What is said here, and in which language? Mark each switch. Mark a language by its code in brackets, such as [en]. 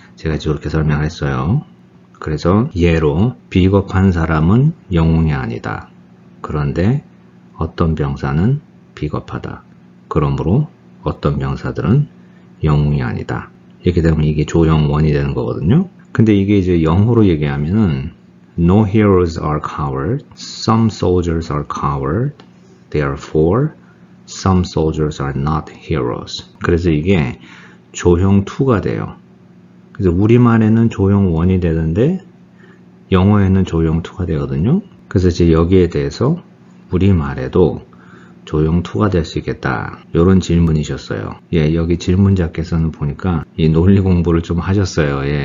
[ko] 제가 이제 이렇게 설명을 했어요. 그래서 예로 비겁한 사람은 영웅이 아니다. 그런데 어떤 병사는 비겁하다. 그러므로 어떤 병사들은 영웅이 아니다. 이렇게 되면 이게 조형 1이 되는 거거든요. 근데 이게 이제 영어로 얘기하면은 [en] No heroes are coward. Some soldiers are coward. Therefore, some soldiers are not heroes. [ko] 그래서 이게 조형 2가 돼요. 그래서 우리말에는 조형 1이 되는데 영어에는 조형 2가 되거든요. 그래서 이제 여기에 대해서 우리말에도 조형 2가 될 수 있겠다. 이런 질문이셨어요. 여기 질문자께서는 보니까 이 논리 공부를 좀 하셨어요.